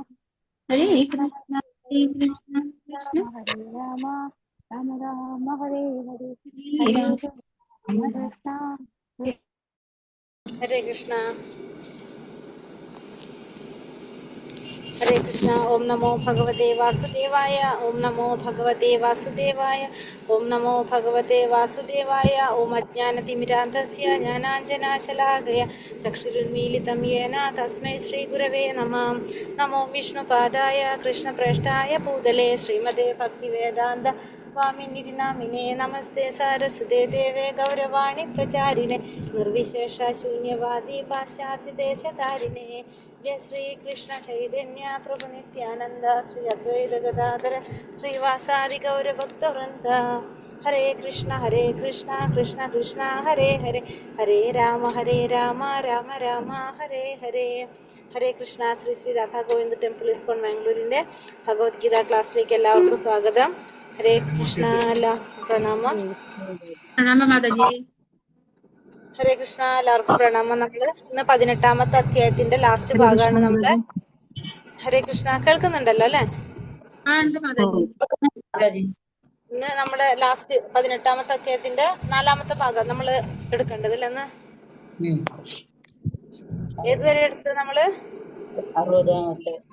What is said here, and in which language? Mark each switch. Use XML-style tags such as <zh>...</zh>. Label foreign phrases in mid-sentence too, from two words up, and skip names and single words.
<sa>हरे कृष्ण कृष्ण हरे कृष्ण कृष्ण राम हरे राम राम हरे हरे हरे हरे राम कृष्ण हरे कृष्णा हरे कृष्णा। ओम नमो भगवते वासुदेवाय। ओम नमो भगवते वासुदेवाय। ओम नमो भगवते वासुदेवाय। ओम अज्ञानतिमिरान्धस्य ज्ञानाञ्जनाशलाकया चक्षुरुन्मीलितं येन तस्मै श्रीगुरवे नमः। नमो विष्णुपादाय कृष्णप्रेष्ठाय पूतले श्रीमते भक्तिवेदान्त स्वामिनिधि नामिने नमस्ते सारस्वते देवे गौरवाणी प्रचारिणे निर्विशेष शून्यवादी पाश्चात्यदेशतारिणे जय श्री कृष्ण चैतन्य प्रभु नित्यानंद श्री अद्वैत गदाधर श्रीवासादि गौरभक्तवृंद हरे कृष्ण कृष्ण कृष्ण हरे हरे हरे राम राम राम हरे हरे ഹരേ കൃഷ്ണ.</sa> <ml>ശ്രീ ശ്രീ രാധാ ഗോവിന്ദ് ടെമ്പിൾ ഇസ്കോൺ മാംഗ്ലൂരിൻ്റെ ഭഗവത്ഗീത ക്ലാസ്സിലേക്ക് എല്ലാവർക്കും സ്വാഗതം.</ml> <sa>ഹരേ കൃഷ്ണ.</sa> <ml>എല്ലാവർക്കും പ്രണാമം.</ml> <hi>प्रणाम माता जी.</hi> <sa>ഹരേ കൃഷ്ണ.</sa> <ml>എല്ലാവർക്കും പ്രണാമം. നമ്മൾ ഇന്ന് 18ാമത്തെ അധ്യായത്തിന്റെ ലാസ്റ്റ്</ml> <sa>हरे कृष्ण</sa> <ml>ഭാഗമാണ് माता നമ്മള്. जी.</ml> <sa>ഹരേ കൃഷ്ണ.</sa> <ml>കേൾക്കുന്നുണ്ടല്ലോ അല്ലെ?</ml> <hi>हाँ माता जी. जी</hi> <ml>ഇന്ന് നമ്മുടെ ലാസ്റ്റ് 18ാമത്തെ അധ്യായത്തിന്റെ 4ാമത്തെ ഭാഗം നമ്മൾ എടുക്കേണ്ടത് അല്ലേ? ഇന്ന് ഏതുവരെ എടുത്തത് നമ്മള്? 60</ml>